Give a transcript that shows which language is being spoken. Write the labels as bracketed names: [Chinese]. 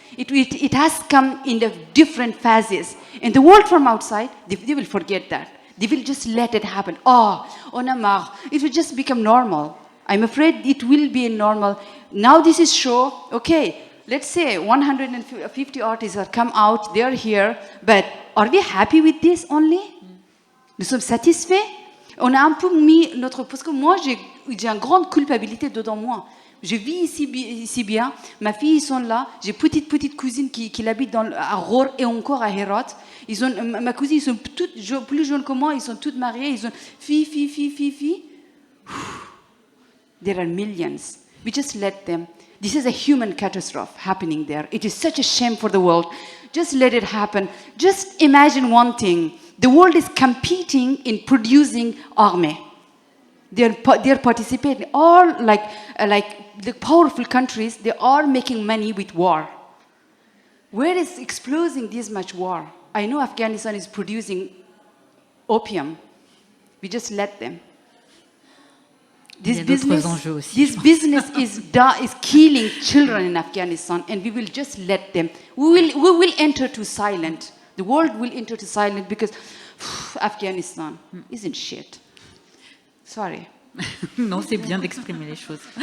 [English] It has come in the different phases. And the world from outside, they will forget that. They will just let it happen. Oh, [French] on a marre. [English] It will just become normal. I'm afraid it will be normal. Now this is show, okay, let's say 150 artists have come out, they're here, but are we happy with this only? [French] Nous sommes satisfaits? On a un peu mis notre... Parce que moi, j'ai une grande culpabilité dedans moi. Je vis ici bien, ma fille, ils sont là, j'ai petite cousine qui habitent à Ror et encore à Herat. Ma cousine, ils sont toutes plus jeunes que moi, ils sont toutes mariées, ils ont fille. [English] There are millions. We just let them. This is a human catastrophe happening there. It is such a shame for the world. Just let it happen. Just imagine one thing. The world is competing in producing army. They're participating. All like the powerful countries, they are making money with war. Where is exploding this much war? I know Afghanistan is producing opium. We just let them. This business is killing children in Afghanistan, and we will just let them. We will enter to silent. The world will enter to silent because Afghanistan isn't shit. Sorry. [French] Non, c'est bien d'exprimer les choses.